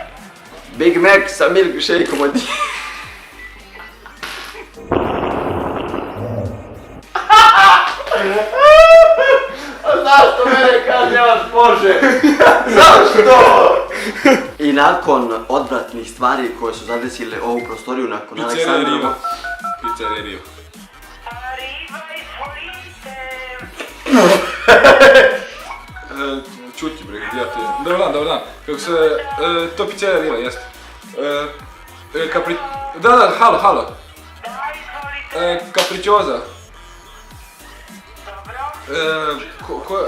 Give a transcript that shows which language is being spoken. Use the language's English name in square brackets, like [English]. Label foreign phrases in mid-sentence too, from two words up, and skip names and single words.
[Serbian] Big Mac sa milkshakeom od jagode. Zašto mene kažnjavaš, Bože? Zašto? I nakon odvratnih stvari koje su zadesile ovu prostoriju nakon Pizzerija Aleksandra... Riva. Pizzerija Riva. Arriva izvolite. Čuti bre, gdje ti je? Dobar dan. Kako se... To pizzerija Riva, jeste. Da, halo. Da, izvolite. Capricciosa. Dobro.